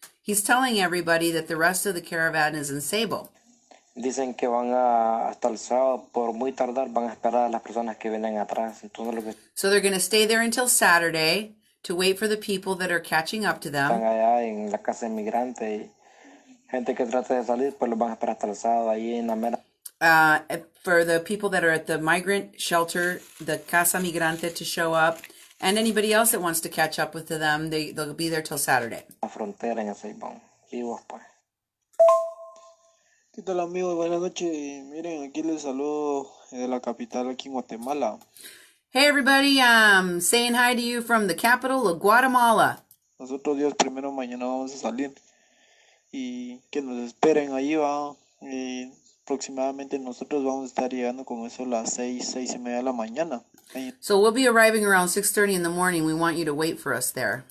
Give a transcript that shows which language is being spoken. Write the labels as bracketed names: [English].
[English] He's telling everybody that the rest of the caravan is in Ceibo. [Spanish] Dicen que van hasta el sábado, por muy tardar, van a esperar a las personas que vienen atrás. Entonces, [English] so they're going to stay there until Saturday to wait for the people that are catching up to them. [Spanish] Están allá en la casa de migrante y gente que trata de salir, pues los van a esperar hasta el sábado ahí en la mera. [English] For the people that are at the migrant shelter, the Casa Migrante, to show up, and anybody else that wants to catch up with them, they'll be there till Saturday. [Spanish] La frontera en el Ceibón, vivos pues. ¿Qué tal amigos? Buenas noches. Miren, aquí les saludo de la capital aquí en Guatemala. [English] Hey everybody, I'm saying hi to you from the capital of Guatemala. [Spanish] Nosotros Dios primero mañana vamos a salir y que nos esperen ahí va. Aproximadamente nosotros vamos a estar llegando con eso a las 6:30 de la mañana. [English] So we'll be arriving around 6:30 in the morning. We want you to wait for us there.